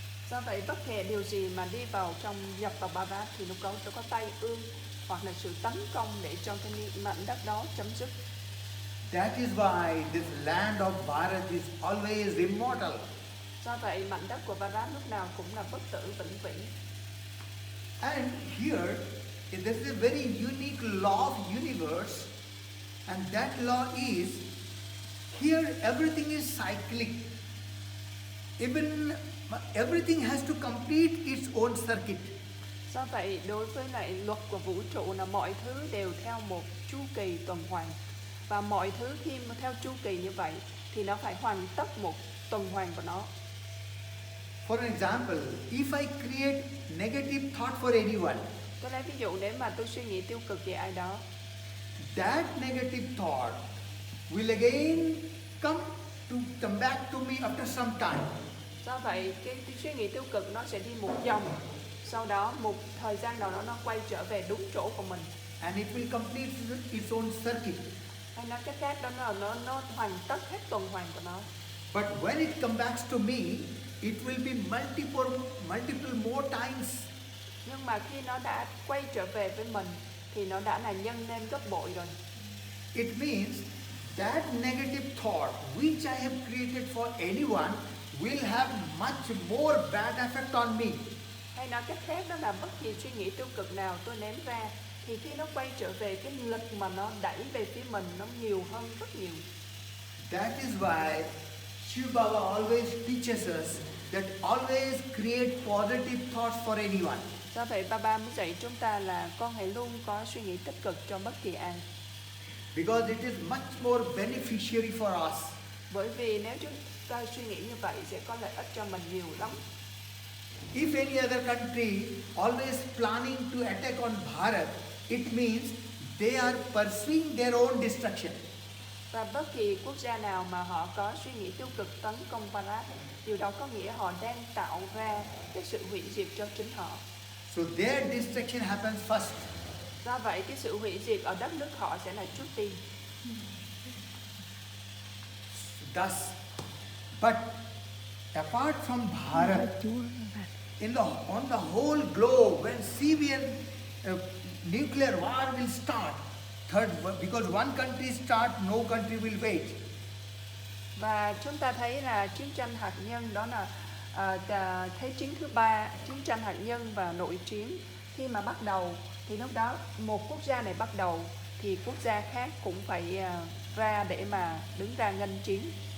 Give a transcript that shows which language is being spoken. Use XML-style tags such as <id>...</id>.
<vi>Do vậy bất kể điều gì mà đi vào nhập vào Bharat thì lúc đó sẽ có tai ương hoặc là sự tấn công để cho cái mảnh đất đó chấm dứt.</vi> <en>That is why this land of Bharat is always immortal.</en> <vi>Do vậy mảnh đất của Bharat lúc nào cũng là bất tử vĩnh viễn.</vi> <en>And here, there is a very unique law of universe, and that law is, here everything is cyclic. Even everything has to complete its own circuit.</en> <vi>Do vậy đối với lại luật của vũ trụ là mọi thứ đều theo một chu kỳ tuần hoàn, và mọi thứ khi mà theo chu kỳ như vậy thì nó phải hoàn tất một tuần hoàn của nó.</vi> <en>For an example, if I create negative thought for anyone,</en> <vi>Tôi lấy ví dụ, nếu mà tôi suy nghĩ tiêu cực về ai đó,</vi> <en>that negative thought will again come back to me after some time.</en> <vi>do vậy cái suy nghĩ tiêu cực nó sẽ đi một vòng, sau đó một thời gian nào đó nó quay trở về đúng chỗ của mình,</vi> <en>And it will complete its own circuit.</en> <vi>hay nói cách khác đó là nó hoàn tất hết tuần hoàn của nó.</vi> <en>But when it comes back to me, it will be multiple more times.</en> <vi>Nhưng mà khi nó đã quay trở về với mình thì nó đã là nhân lên gấp bội rồi.</vi> <en>It means that negative thought which I have created for anyone will have much more bad effect on me.</en> <vi>Hay nói cách khác đó là bất kỳ suy nghĩ tiêu cực nào tôi ném ra thì khi nó quay trở về, cái lực mà nó đẩy về phía mình nó nhiều hơn rất nhiều.</vi> <en>That is why Shiv Baba always teaches us that always create positive thoughts for anyone.</en> <vi>Do vậy Baba mới dạy chúng ta là con hãy luôn có suy nghĩ tích cực cho bất kỳ ai.</vi> <en>Because it is much more beneficiary for us.</en> <vi>Bởi vì nếu chúng ta suy nghĩ như vậy sẽ có lợi ích cho mình nhiều lắm.</vi> <en>If any other country always planning to attack on Bharat, it means they are pursuing their own destruction.</en> <vi>Và bất kỳ quốc gia nào mà họ có suy nghĩ tiêu cực tấn công Bharat, điều đó có nghĩa họ đang tạo ra cái sự hủy diệt cho chính họ.</vi> <en>So their destruction happens first.</en> <vi>Do vậy cái sự hủy diệt ở đất nước họ sẽ là trước tiên.</vi> <en>Thus, but apart from Bharat, on the whole globe, when severe nuclear war will start, because one country start, no country will wait.</en> <vi>Và chúng ta thấy là chiến tranh hạt nhân đó là Thế chiến thứ ba, chiến tranh hạt nhân và nội chiến khi mà bắt đầu thì lúc đó một quốc gia này bắt đầu thì quốc gia khác cũng phải ra để mà đứng ra nghênh chiến.</vi>